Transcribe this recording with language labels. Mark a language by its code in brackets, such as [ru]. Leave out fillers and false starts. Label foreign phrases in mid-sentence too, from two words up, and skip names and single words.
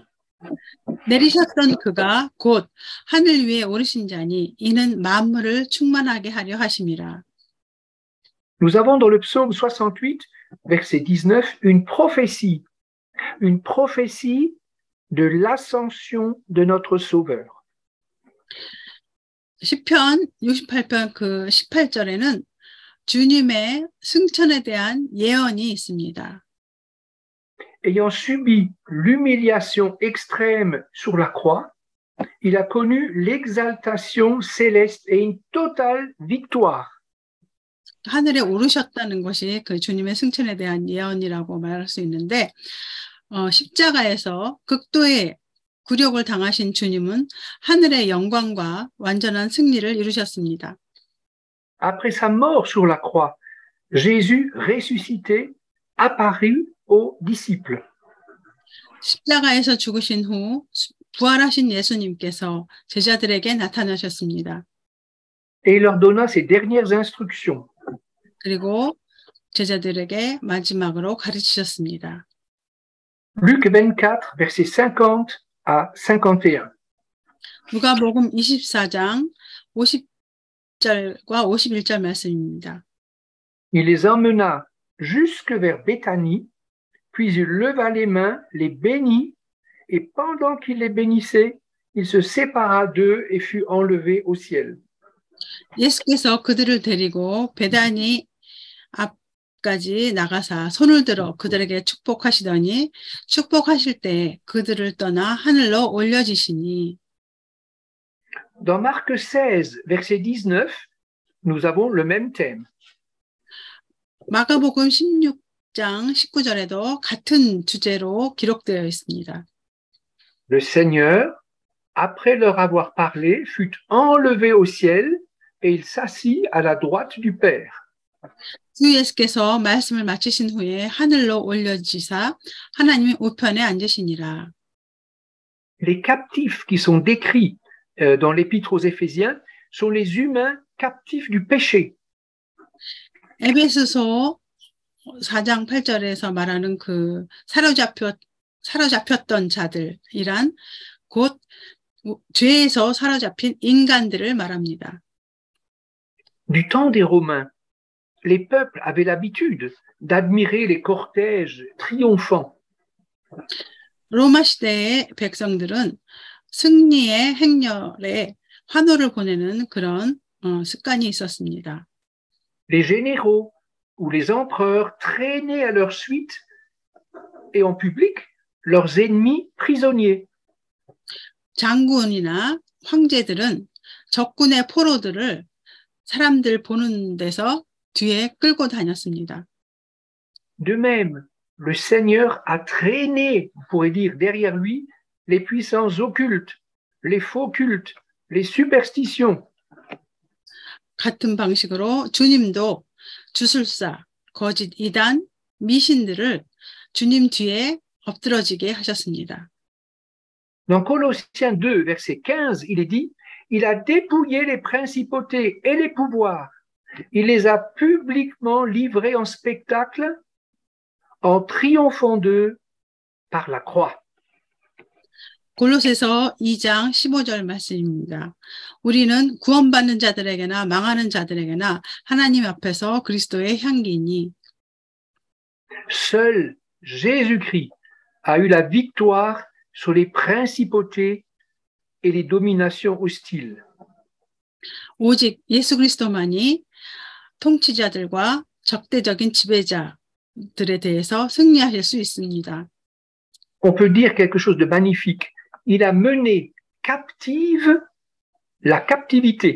[ko] 내리셨던 그가 곧 하늘 위에 오르신 자니 이는 만물을 충만하게 하려 하심이라. [fr] Nous avons dans le psaume 68, verset 19, une prophétie de l'ascension de notre Sauveur. [ko] 시편 68편 그 18절에는 주님의 승천에 대한 예언이 있습니다. [fr] Ayant subi l'humiliation extrême sur la croix, il a connu l'exaltation céleste et une totale victoire. [ko] 하늘에 오르셨다는 것이 그 주님의 승천에 대한 예언이라고 말할 수 있는데 십자가에서 극도의 굴욕을 당하신 주님은 하늘의 영광과 완전한 승리를 이루셨습니다. [fr] Après sa mort sur la croix, Jésus ressuscité apparut aux disciples. [ko] 십자가에서 죽으신 후 부활하신 예수님께서 제자들에게 나타나셨습니다. [fr] Et il leur donna ses dernières instructions. [ko] 그리고 제자들에게 마지막으로 가르치셨습니다. [fr] Luc 24, versets 50 à 51. [ko] 누가복음 24장 50절과 51절 말씀입니다. [fr] Il les emmena jusque vers Béthanie, puis il leva les mains, les bénit, et pendant qu'il les bénissait, il se sépara d'eux et fut enlevé au ciel. [ko] 예수께서 그들을 데리고 베다니 앞까지 나가사 손을 들어 그들에게 축복하시더니 축복하실 때 그들을 떠나 하늘로 올려지시니. [fr] Dans Marc 16, verset 19, nous avons le même thème. [ko] 마가복음 16장 19절에도 같은 주제로 기록되어 있습니다. [fr] Le Seigneur, après leur avoir parlé, fut enlevé au ciel et il s'assit à la droite du Père. [ko] 주 예수께서 말씀을 마치신 후에 하늘로 올려지사 하나님의 우편에 앉으시니라. [fr] Les captifs qui sont décrits dans l'Épître aux Éphésiens sont les humains captifs du péché. [ko] 에베소서 4장 8절에서 말하는 그 사로잡혔던 자들이란 곧 죄에서 사로잡힌 인간들을 말합니다. [fr] Du temps des Romains, les peuples avaient l'habitude d'admirer les cortèges triomphants. [ko] 로마 시대의 백성들은 승리의 행렬에 환호를 보내는 그런 습관이 있었습니다. [fr] Les généraux ou les empereurs traînaient à leur suite et en public leurs ennemis prisonniers. [ko] 장군이나 황제들은 적군의 포로들을 사람들 보는 데서 뒤에 끌고 다녔습니다. [fr] De même, le Seigneur a traîné, on pourrait dire, derrière lui, les puissances occultes, les faux cultes, les superstitions. [ko] 같은 방식으로 주님도 주술사, 거짓 이단, 미신들을 주님 뒤에 엎드러지게 하셨습니다. [fr] Dans Colossiens 2, verset 15, il est dit, il a dépouillé les principautés et les pouvoirs. Il les a publiquement livrés en spectacle en triomphant d'eux par la croix. [ko] 골로새서 2장 15절 말씀입니다. 우리는 구원받는 자들에게나 망하는 자들에게나 하나님 앞에서 그리스도의 향기니 [fr] Seul Jésus-Christ a eu la victoire sur les principautés et les dominations hostiles. [ko] 오직 예수 그리스도만이 통치자들과 적대적인 지배자들에 대해서 승리하실 수 있습니다. [fr] On peut dire quelque chose de magnifique. Il a mené captive la captivité.